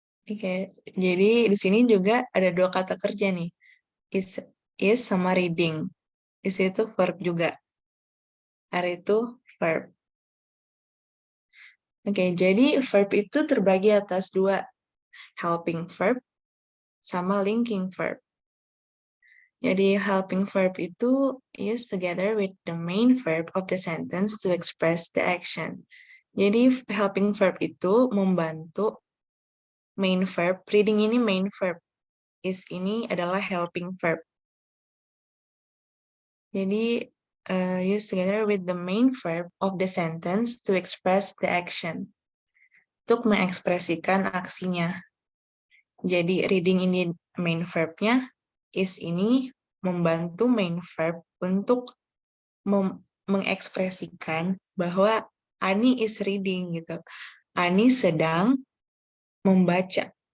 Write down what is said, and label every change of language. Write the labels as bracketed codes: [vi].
[id] Oke, jadi di sini juga ada dua kata kerja nih. Is sama reading. Is itu verb juga. Are itu verb. Oke, jadi verb itu terbagi atas dua. Helping verb sama linking verb. Jadi [en] helping verb itu is together with the main verb of the sentence to express the action. [id] Jadi helping verb itu membantu main verb. Reading ini main verb. Is ini adalah helping verb. Jadi [en] use together with the main verb of the sentence to express the action. [id] Untuk mengekspresikan aksinya. Jadi reading ini main verbnya, is ini membantu main verb untuk mengekspresikan bahwa [en] Ani is reading [id] gitu. Ani sedang membaca.